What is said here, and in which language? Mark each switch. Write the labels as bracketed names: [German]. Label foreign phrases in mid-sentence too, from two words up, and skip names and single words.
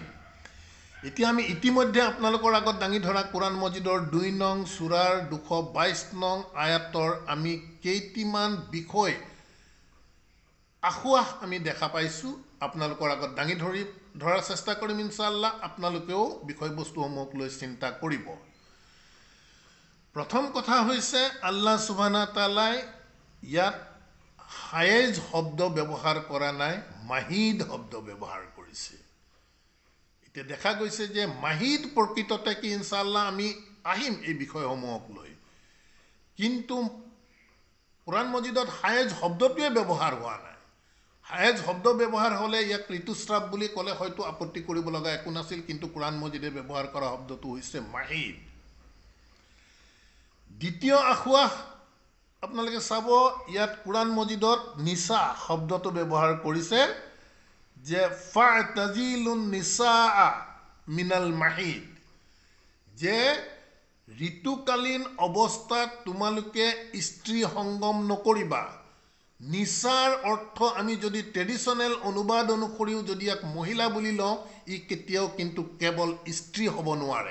[Assamese] এতিয়া আমি ইতিমধ্যে আপোনালোকৰ আগত দাঙি ধৰা কোরআন মজিদৰ 2 নং সূৰাৰ 222 নং আয়াতৰ আমি কেইটিমান বিষয় আখুৱাহ আমি দেখা পাইছোঁ। আপোনালোকৰ আগত দাঙি ধৰাৰ চেষ্টা কৰিম ইনশাআল্লাহ। আপোনালোকেও বিষয়বস্তুসমূহক লৈ চিন্তা কৰিব। প্ৰথম কথা হৈছে [Arabic] الله سبحانه وتعالى [Assamese] ইয়াত হায়েজ শব্দ ব্যৱহাৰ কৰা নাই, মাহিদ শব্দ ব্যৱহাৰ কৰিছে। এতিয়া দেখা গৈছে যে মাহিদ প্ৰকৃততে কি ইনশাআল্লাহ আমি আহিম এই বিষয়সমূহক লৈ, কিন্তু কোরআন মজিদত হায়েজ শব্দটোৱে ব্যৱহাৰ হোৱা নাই। হায়েজ শব্দ ব্যৱহাৰ হ'লে ইয়াক ঋতুস্ৰাৱ বুলি ক'লে হয়তো আপত্তি কৰিব লগা একো নাছিল, কিন্তু কোরআন মজিদে ব্যৱহাৰ কৰা শব্দটো হৈছে মাহিদ। দ্বিতীয় আখুৱাহ আপোনালোকে চাব, ইয়াত কোরআন মজিদত নিসা শব্দটো ব্যৱহাৰ কৰিছে যে [Arabic] فاعتزلوا النساء من المحيض, [Assamese] যে ঋতুকালীন অৱস্থাত তোমালোকে স্ত্ৰী সংগম নকৰিবা। নিচাৰ অৰ্থ আমি যদি ট্ৰেডিশ্যনেল অনুবাদ অনুসৰিও যদি ইয়াক মহিলা বুলি লওঁ, ই কেতিয়াও কিন্তু কেৱল স্ত্ৰী হ'ব নোৱাৰে।